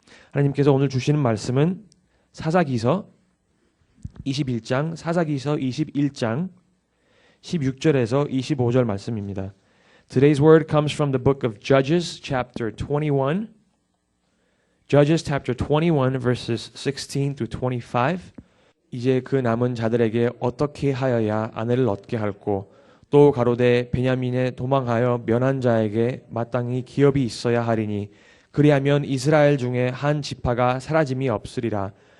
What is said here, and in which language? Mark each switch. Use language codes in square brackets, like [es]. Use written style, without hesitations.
[ko] 하나님께서 오늘 주시는 말씀은 사사기서 21장, 사사기서 21장 16절에서 25절 말씀입니다. [en] Today's word comes from the book of Judges chapter 21. Judges chapter 21 verses 16 through 25. [ko] 이제 그 남은 자들에게 어떻게 하여야 아내를 얻게 할꼬 또 가로되 베냐민에 도망하여 면한 자에게 마땅히 기업이 있어야 하리니 그리하면 이스라엘 중에 한 지파가 사라짐이 없으리라.